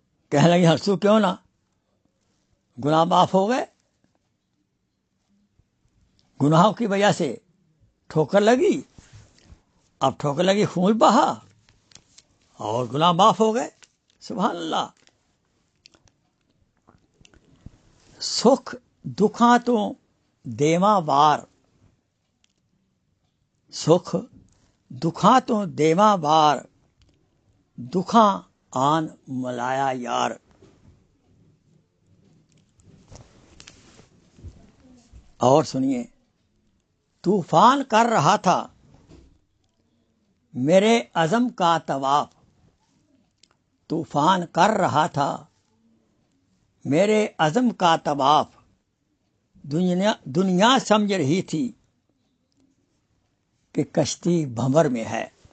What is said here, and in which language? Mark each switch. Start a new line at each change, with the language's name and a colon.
Urdu: کہنے لگی ہنسو کیوں نہ، گناہ معاف ہو گئے. گناہوں کی وجہ سے ٹھوکر لگی، اب ٹھوکر لگی خون بہا اور گناہ معاف ہو گئے. سبحان اللہ.
Punjabi: سکھ دکھاں تو دیواں وار، سکھ دکھاں تو دیواں وار، دکھاں آن ملایا یار.
Urdu: اور سنیے، طوفان کر رہا تھا میرے عزم کا طواف، طوفان کر رہا تھا میرے عزم کا طواف، دنیا سمجھ رہی تھی کہ کشتی بھنور میں ہے.